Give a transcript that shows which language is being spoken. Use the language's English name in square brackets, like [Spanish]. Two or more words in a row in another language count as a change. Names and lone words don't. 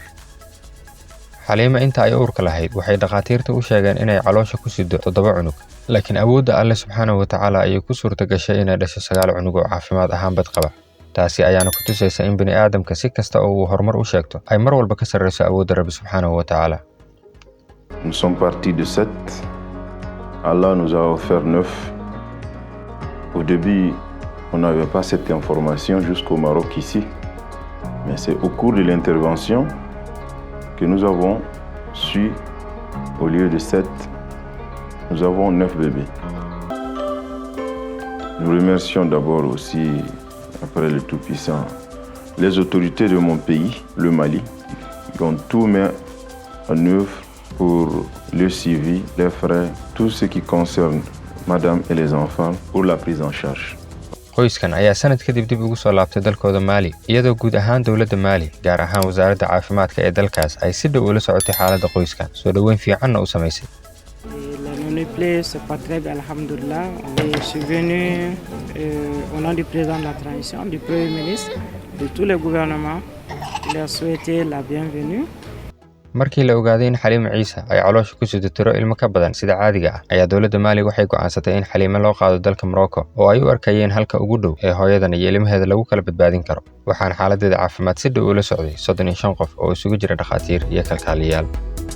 [Somali] Xaliima inta ay uurka lahayd waxay dhaqaatiirta u sheegeen inay caloosha ku sido 7 cunug, laakiin awoodda Alle [Arabic] سبحانه وتعالى [Somali] ayay ku suurta gashay inay dhasho 9 cunug oo caafimaad ahaan bad qaba. taasi ayaana ku tusaysa in bini aadamka si kasta oo uu horumar u sheegto ay mar walba ka sarreyso awoodda Rabbi [Arabic] سبحانه وتعالى. [French] Nous sommes partis de 7. Allah nous a offert 9. Au début, on n'avait pas cette information jusqu'au Maroc ici. Mais c'est au cours de l'intervention que nous avons su, au lieu de 7, nous avons 9 bébés. Nous remercions d'abord aussi, après le Tout-Puissant, les autorités de mon pays, le Mali, qui ont tout mis en œuvre pour le suivi, les frais, tout ce qui concerne madame et les enfants pour la prise en charge. [Somali] qoyskan ayaa sanad kadib dib ugu soo laabtay dalkooda Mali iyadoo guud ahaan dawladda Mali gaar ahaan wasaaradda caafimaadka ee dalkaas ay si dhow ula socotay xaaladda qoyskan soo dhaweyn fiicanna u samaysay. [French] C'est pas très bien, alhamdoulilah. Je suis venu au nom du président de la transition, du Premier ministre, de tous les gouvernements. Il a souhaité la bienvenue. [Somali] markii la ogaaday in Xaliima Ciise ay caloosha ku sido tiro ilmo ka badan sida caadiga ah ayaa dawladda Mali waxay go'aansatay in Xaliima loo qaado dalka Morocco oo ay u arkayeen halka ugu dhow ee hooyadan iyo ilmaheeda lagu kala badbaadin karo waxaan xaaladdeeda caafimaad si dhow ula socday 35 qof oo isugu jira dhakhaatiir iyo kalkaaliyayaal.